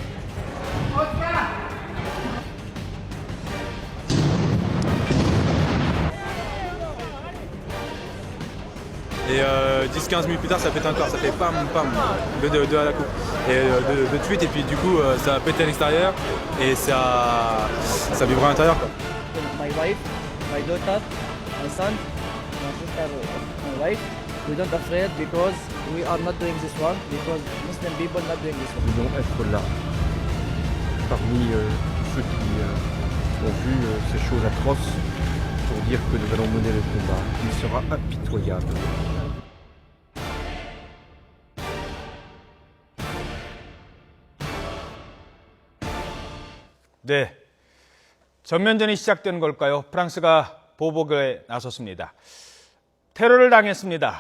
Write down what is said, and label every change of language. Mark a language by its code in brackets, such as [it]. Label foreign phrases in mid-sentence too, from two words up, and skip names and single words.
[fr] Et 10-15 minutes plus tard, ça pète encore, ça fait pam pam de à la coupe. Et de suite, et puis du coup, ça a pété à l'extérieur et ça vibrait à l'intérieur, quoi. [en] My wife, my daughter, my son, my sister, my wife. We don't afraid because we are not doing this one because Muslim people not doing this one. [fr] Nous devons être là, parmi ceux qui ont vu ces choses atroces, pour dire que nous allons mener le combat. Il sera impitoyable. [ko] 네, 전면전이 시작된 걸까요? 프랑스가 보복에 나섰습니다. 테러를 당했습니다.